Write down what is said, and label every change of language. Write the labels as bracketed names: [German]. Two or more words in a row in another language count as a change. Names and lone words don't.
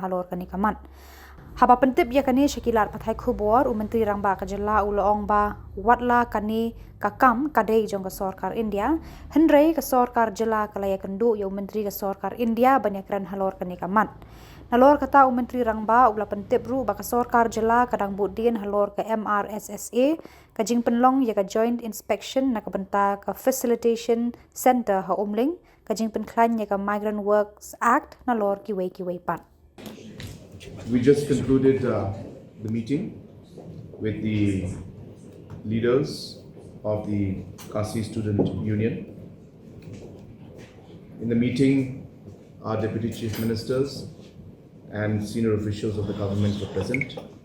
[Khasi] Halor ka nikamat haba pentip ya kani Shkilat Pathai Khubor Menteri Rangba Khubojylla uloong ba watla kani kakam kadai jong ka Sorkar India hendrei ka Sorkar Jilla kalaya Kynduh ya Menteri ka Sorkar India banyakran Halor kani kamat nalor kata Menteri Rangba ula pentip ru ba ka Sorkar Jilla kadang budin Halor ka MRSSA ka jing penlong ya ka [English] Joint Inspection [Khasi] na kabenta ka [English] Facilitation Center [Khasi] ha umling ka jing penklan ya ka Migrant Works Act nalor kiwei pan. [English] We just concluded the meeting with the leaders of the Khasi Student Union. In the meeting, our Deputy Chief Ministers and senior officials of the government were present.